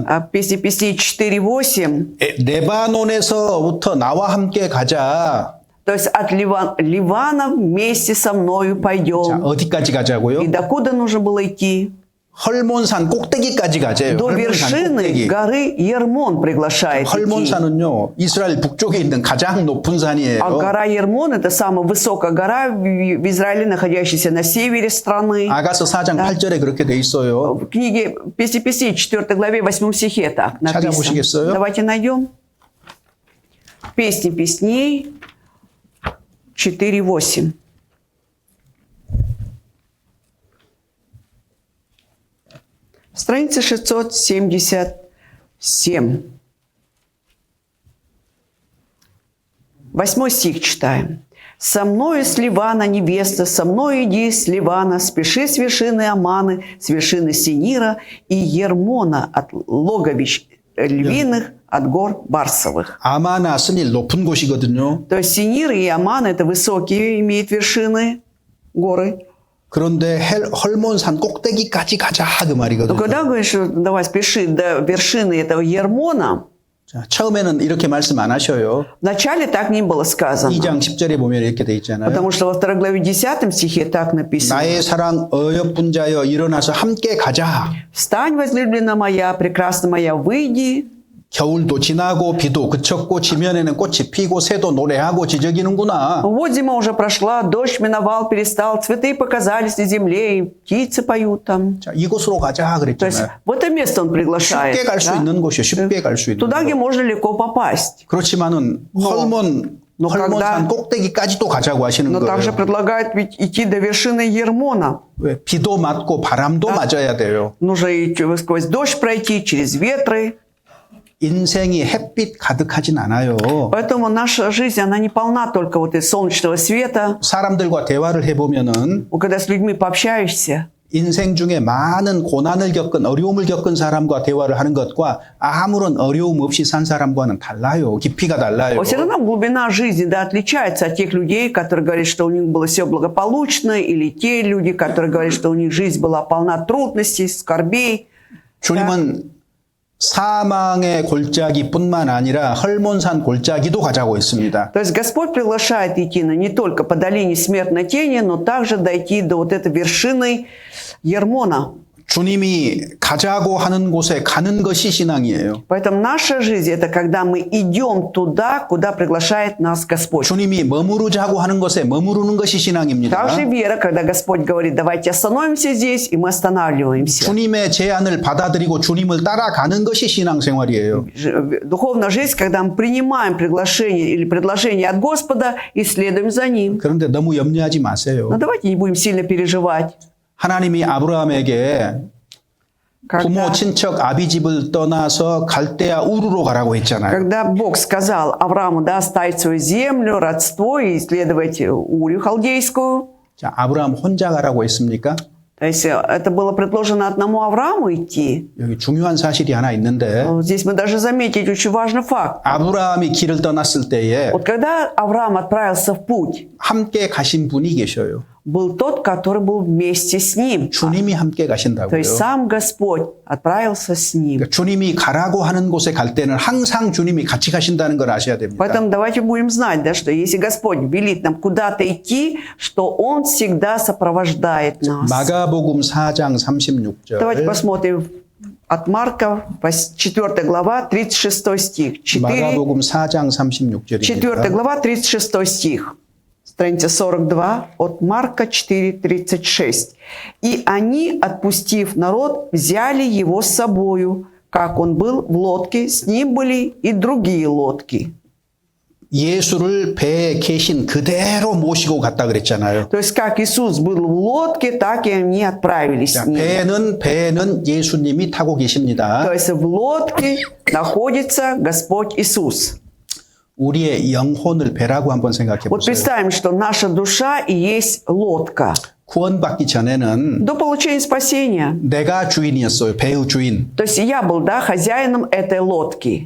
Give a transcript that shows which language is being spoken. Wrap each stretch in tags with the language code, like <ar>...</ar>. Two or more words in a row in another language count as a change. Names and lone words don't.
<ru>А песни песней 4:8.</ru> <ko>레바논에서부터 나와 함께 가자.</ko> <ru>То есть от Ливана вместе со мною</ru> <ko>자,</ko> <ru>пойдем.</ru> <ko>어디까지 가자고요?</ko> <ru>И докуда нужно было идти?</ru> <ko>헐몬산 꼭대기까지 가재요.</ko> <ru>До</ru> <ko>헐몬산</ko> <ru>вершины</ru> <ko>꼭대기.</ko> <ru>горы Ермон приглашает идти.</ru> <ko>헐몬산은요, 이스라엘 북쪽에 있는 가장 높은 산이에요.</ko> <ru>А гора Ермон – это самая высокая гора в Израиле, находящаяся на севере страны.</ru> <ko>아가서 4장 8절에 그렇게 돼 있어요.</ko> <ru>В книге «Песни песней» 4 главе 8 стихе так написано.</ru> <ko>찾아보시겠어요?</ko> <ru>Давайте найдем. «Песни песней» 4:8. Страница 677. 8 стих читаем. «Со мною с Ливана невеста, со мной иди с Ливана, спеши с вершины Аманы, с вершины Синира и Ермона от логовищ львиных, от гор Барсовых».</ru> <ko>아마나 스닐 높은 곳이거든요.</ko> <ru>То есть Синир и Аман – это высокие, имеют вершины, горы.</ru> <ko>그런데 헐몬산 꼭대기까지 가자 그</ko> <ru>Но</ru> <ko>말이거든요.</ko> <ru>когда говоришь, что давай спеши до вершины этого Ермона,</ru> <ko>자, 처음에는 이렇게 말씀 안 하셔요.</ko> <ru>вначале так не было сказано.</ru> <ko>2장 10절에 보면 이렇게 돼 있잖아요.</ko> <ru>Потому что во 2 главе 10 стихе так написано.</ru> <ko>나의 사랑 어여쁜 자여 일어나서 함께 가자.</ko> <ru>«Встань, возлюбленная моя, прекрасная моя, выйди».</ru> <ko>겨울도 지나고 비도 그쳤고 지면에는 꽃이 피고 새도 노래하고 지저귀는구나.</ko> <ru>Вот зима уже прошла, дождь миновал, перестал, цветы показались на земле, и птицы поют там.</ru> <ko>자, 이곳으로 가자</ko> <ru>То есть</ru> <ko>그랬잖아요.</ko> <ru>в это место он приглашает.</ru> <ko>쉽게 갈 수</ko> <ru>да?</ru> <ko>있는 곳이요. 쉽게 갈 수 있는</ko> <ru>Туда, где</ru> <ko>곳.</ko> <ru>можно легко попасть.</ru> <ko>그렇지만은 헐몬산</ko> <ru>когда-</ru> <ko>꼭대기까지도 가자고 하시는</ko> <ru>Но также</ru> <ko>거예요.</ko> <ru>предлагает ведь идти до вершины Ермона.</ru> <ko>왜? 비도 맞고 바람도 맞아야 돼요.</ko> <ru>Нужно и сквозь дождь пройти, через ветры.</ru> <ko>인생이 햇빛 가득하진 않아요.</ko> <ru>Поэтому наша жизнь, она не полна только вот из солнечного света.</ru> <ko>사람들과 대화를 해보면은</ko> <ru>Когда с людьми пообщаешься,</ru> <ko>인생 중에 많은 고난을 겪은 어려움을 겪은 사람과 대화를 하는 것과 아무런 어려움 없이 산 사람과는 달라요. 깊이가 달라요.</ko> <ru>все равно глубина жизни, да, отличается от тех людей, которые говорят, что у них было все благополучно, или те люди, которые говорят, что у них жизнь была полна трудностей, скорбей.</ru> <ko>주님은 사망의 골짜기뿐만 아니라 헐몬산 골짜기도 가자고 했습니다.</ko> <ru>То есть Господь приглашает идти не только по долине смертной тени, но также дойти до вот этой вершины Ермона.</ru> <ko>주님이 가자고 하는 곳에 가는 것이 신앙이에요.</ko> <ru>Поэтому наша жизнь – это когда мы идем туда, куда приглашает нас Господь.</ru> <ko>주님이 머무르자고 하는 것에 머무르는 것이 신앙입니다.</ko> <ru>Также вера, когда Господь говорит, давайте остановимся здесь, и мы останавливаемся.</ru> <ko>주님의 제안을 받아들이고 주님을 따라가는 것이 신앙생활이에요.</ko> <ru>Духовная жизнь, когда мы принимаем приглашение или предложение от Господа и следуем за Ним.</ru> <ko>그런데 너무 염려하지 마세요.</ko> <ru>Но давайте не будем сильно переживать.</ru> <ko>하나님이 아브라함에게 부모,</ko> <ru>Когда,</ru> <ko>친척, 아비집을 떠나서 갈대아 우르로 가라고 했잖아요.</ko> <ru>когда Бог сказал Аврааму, да, оставить свою землю, родство и исследовать Урию халдейскую,</ru> <ko>자, 아브라함 혼자 가라고 했습니까?</ko> <ru>то есть это было предложено одному Аврааму идти.</ru> <ko>여기 중요한 사실이 하나 있는데</ko> <ru>Здесь мы даже заметить очень важный факт.</ru> <ko>아브라함이 길을 떠났을 때에</ko> <ru>Вот когда Авраам отправился в путь,</ru> <ko>함께 가신 분이 계셔요.</ko> <ru>был тот, который был вместе с ним.</ru> <ko>주님이 함께</ko> <ru>То</ru> <ko>가신다고요.</ko> <ru>есть сам Господь отправился с ним.</ru> <ko>그러니까 주님이 가라고 하는 곳에 갈 때는 항상 주님이 같이 가신다는 걸 아셔야 됩니다.</ko> <ru>Поэтому давайте будем знать, да, что если Господь велит нам куда-то идти, что Он всегда сопровождает нас.</ru> <ko>마가복음 4장 36절.</ko> <ru>Давайте посмотрим от Марка, 4 глава, 36 стих. 4</ru> <ko>마가복음 4장 36절입니다.</ko> <ru>глава, 36 стих. Страница 42 от Марка 4:36. «И они, отпустив народ, взяли его с собою. Как он был в лодке, с ним были и другие лодки».</ru> <ko>예수를 배에 계신 그대로 모시고 갔다 그랬잖아요.</ko> <ru>То есть, как Иисус был в лодке, так и они отправились</ru> <ko>자,</ko> <ru>с ним.</ru> <ko>배에는 예수님이 타고 계십니다.</ko> <ru>То есть, в лодке находится Господь Иисус.</ru> <ko>우리의 영혼을 배라고 한번 생각해</ko> <ru>Вот</ru> <ko>보세요.</ko> <ru>представим, что наша душа и есть лодка.</ru> <ko>구원받기 전에는</ko> <ru>До получения спасения.</ru> <ko>내가 주인이었어요. 배의 주인.</ko> <ru>То есть, я был, да, хозяином этой лодки.</ru>